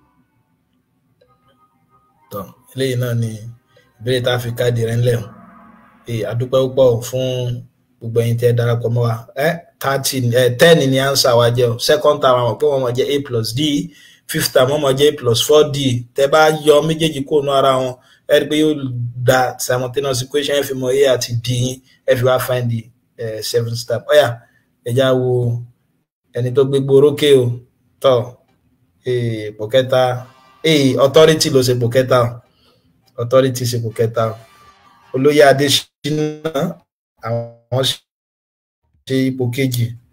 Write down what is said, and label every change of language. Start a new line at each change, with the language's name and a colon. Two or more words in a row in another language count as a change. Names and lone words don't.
Yoruba: tọ́ eléyìí náà ni ìbéèrè tá a fi káàdì rẹ̀ ńlẹ̀ àdúpẹ́ púpọ̀ fún gbogbo ẹ̀yin tí ẹ darapọ̀ mọ́ wa 10 ni answer wa jẹ́ o
English: second time
Yoruba: àwọn pé wọ́n mọ̀ jẹ́ A+D
English: fifth time
Yoruba: wọ́n mọ̀ jẹ́ A+4D tẹ́ bá yọ méjèèjì kó nu ara wọn ẹ rí pé yóò da
English: simultaneous equation
Yoruba: ẹ fi mọ A àti D yín ẹ fi wá
English: find the seventh step
Yoruba: ọ̀yà ẹja wo ẹni tó gbégbó orókè o tọ́ ipò kẹta authority ló ṣe ipò kẹta authority ṣe ipò kẹta olóyè Adésínà àwọn ṣe ipò kejì